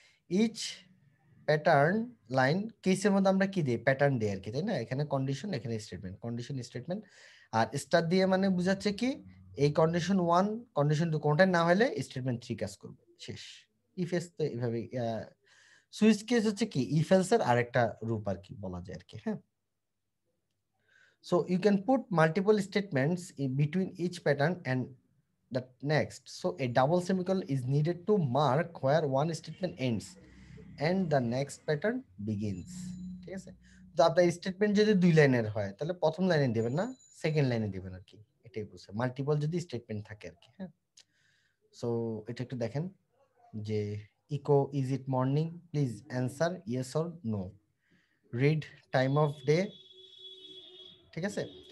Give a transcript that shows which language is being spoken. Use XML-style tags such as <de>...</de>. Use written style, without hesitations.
<bn>Each pattern line, কেসের মধ্যে আমরা কি দিই, প্যাটার্ন দিই আর কি, তাই না? এখানে কন্ডিশন, এখানে স্টেটমেন্ট, কন্ডিশন স্টেটমেন্ট। আর স্টার দিয়ে মানে বুঝাচ্ছে কি এই কন্ডিশন 1 কন্ডিশন 2 কোনটা না হলে স্টেটমেন্ট 3 কাজ করবে, শেষ। ইফ এলস তো এইভাবে, সুইচ কেস হচ্ছে কি ইফ এলস এর আরেকটা রূপ আর কি বলা যায় আর কি।</bn> <en>হ্যাঁ, so you can put multiple statements in between each pattern and the next, so a double semicolon is needed to mark where one statement ends and the next pattern begins,</en> <bn>ঠিক আছে? তো আপনার স্টেটমেন্ট যদি দুই লাইনের হয় তাহলে প্রথম লাইনে দিবেন না, সেকেন্ড লাইনে দিবেন আর কি, এটাই বুঝছে মাল্টিপল যদি স্টেটমেন্ট থাকে আর কি। হ্যাঁ, সো এটা একটু দেখেন যে</bn> <en>echo is it morning, please answer yes or no, read time of day,</en> <bn>ঠিক আছে?</bn>